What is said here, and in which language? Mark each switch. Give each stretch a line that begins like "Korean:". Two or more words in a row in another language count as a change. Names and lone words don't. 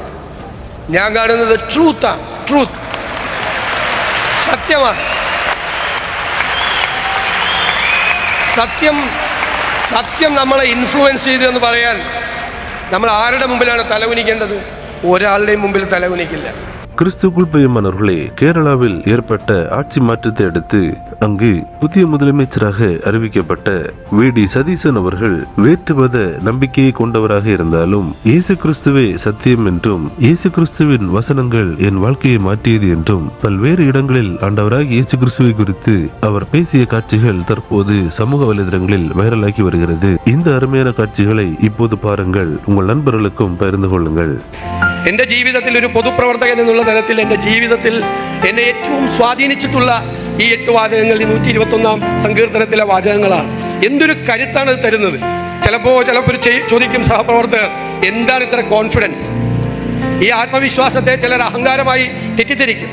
Malayalam: ഞാൻ കാണുന്നത് ട്രൂത്താണ്. ട്രൂത്ത് സത്യമാണ്. സത്യം നമ്മളെ ഇൻഫ്ലുവൻസ് ചെയ്തു എന്ന് പറയാൻ നമ്മൾ ആരുടെ മുമ്പിലാണ് തലകുനിക്കേണ്ടത്? ഒരാളുടെയും മുമ്പിൽ தலகுனிக்கில்லை.
Tamil: கிறிஸ்துக்குள் பிரியமானவர்களே, கேரளாவில் ஏற்பட்ட ஆட்சி மாற்றத்தை அடுத்து அங்கு புதிய முதலமைச்சராக அறிவிக்கப்பட்ட வி.டி. சதீசன் அவர்கள் வேற்று மத நம்பிக்கையை கொண்டவராக இருந்தாலும் இயேசு கிறிஸ்துவே சத்தியம் என்றும் இயேசு கிறிஸ்துவின் வசனங்கள் என் வாழ்க்கையை மாற்றியது என்றும் பல்வேறு இடங்களில் ஆண்டவராக இயேசு கிறிஸ்துவை குறித்து அவர் பேசிய காட்சிகள் தற்போது சமூக வலைதளங்களில் வைரலாகி வருகிறது. இந்த அருமையான காட்சிகளை இப்போது பாருங்கள், உங்கள் நண்பர்களுக்கும் பகிர்ந்து கொள்ளுங்கள்.
Malayalam: എൻ്റെ ജീവിതത്തിൽ ഒരു പൊതുപ്രവർത്തകൻ എന്നുള്ള തരത്തിൽ എൻ്റെ ജീവിതത്തിൽ എന്നെ ഏറ്റവും സ്വാധീനിച്ചിട്ടുള്ള ഈ 8 വാചകങ്ങൾ 121 സങ്കീർത്തനത്തിലെ വാചകങ്ങളാണ്. എന്തൊരു കരുത്താണ് ഇത് തരുന്നത്. ചിലപ്പോൾ ചോദിക്കും സഹപ്രവർത്തകർ, എന്താണ് ഇത്ര കോൺഫിഡൻസ്? ഈ ആത്മവിശ്വാസത്തെ ചിലർ അഹങ്കാരമായി തെറ്റിദ്ധരിക്കും.